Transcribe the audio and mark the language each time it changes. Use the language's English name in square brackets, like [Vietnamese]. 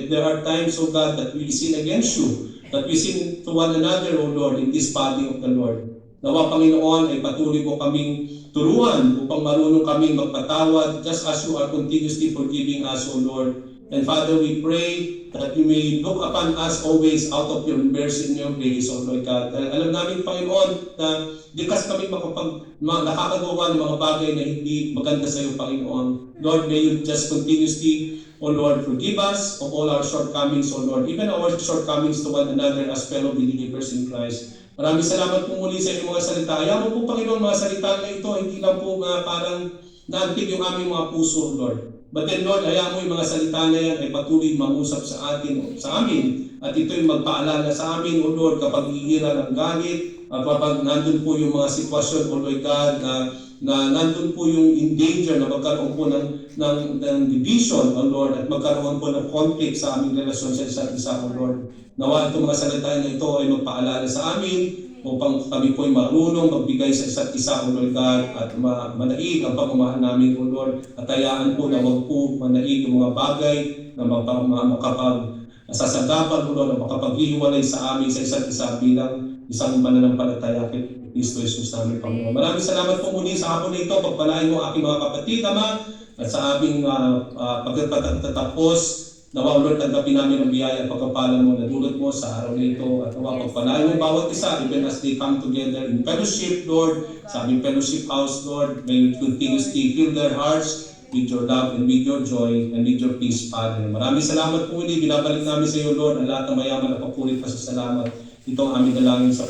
[English] If there are times, O God, that we sin against you, that we sin to one another, O Lord, in this body of the Lord. [Filipino] Nawa, Panginoon, ay patuloy mo kaming turuan upang marunong kaming magpatawad [English] just as you are continuously forgiving us, O Lord. And Father, we pray that you may look upon us always out of your mercy and your grace, O Lord God. [Filipino] Alam namin, Panginoon, na di kasi kami nakakagawa ng mga bagay na hindi maganda sa iyo, Panginoon. [English] Lord, may you just continuously, O Lord, forgive us of all our shortcomings, O Lord, even our shortcomings to one another as fellow believers in Christ. [Filipino] Maraming salamat po muli sa inyong mga salita. Ayaw mo po, Panginoon, mga salita na ito, hindi lang po parang naantig yung aming mga puso, Lord. [English] But then, [Filipino] Lord, ayaw mo yung mga salita na yan ay patuloy mangusap sa amin. At ito'y magpaalala sa amin, O Lord, kapag iira ng galit, at kapag nandun po yung mga sitwasyon, O Lord God, na nandun po yung [English] in danger [Filipino] na magkaroon po ng division, O Lord, at magkaroon po ng conflict sa aming relasyon sa isa't isa, O Lord. Nawa itong mga salita na ito ay magpaalala sa amin upang kami po ay marunong magbigay sa isa't isa, O Lord God, at manaig ang pagmamahal namin, O Lord, at hayaan po na wag po manaig yung mga bagay na makapag-sasagapan, O Lord, na makapaghihiwalay sa amin sa isa't isa bilang isang mananampalataya kay Kristo Jesus namin, Panginoon. Maraming salamat po muli sa hapon na ito. Pagpalain mo aking mga kapatid, Ama, at sa aming pagtatapos. Nawa, Lord, tanggapin namin ang biyaya at pagkapalan mo na dulot mo sa araw na ito. At nawa, pagpalain mo bawat isa, [English] even as they come together in fellowship, Lord, [Filipino] sa aming fellowship house, [English] Lord, may you continuously fill their hearts with your love and with your joy and with your peace, Father. [Filipino] Maraming salamat po muli. Binabalik namin sa iyo, Lord, ang lahat ng mayaman at papulit pa sa salamat. Ito ang aming dalangin sa pangalan po ni Jesus.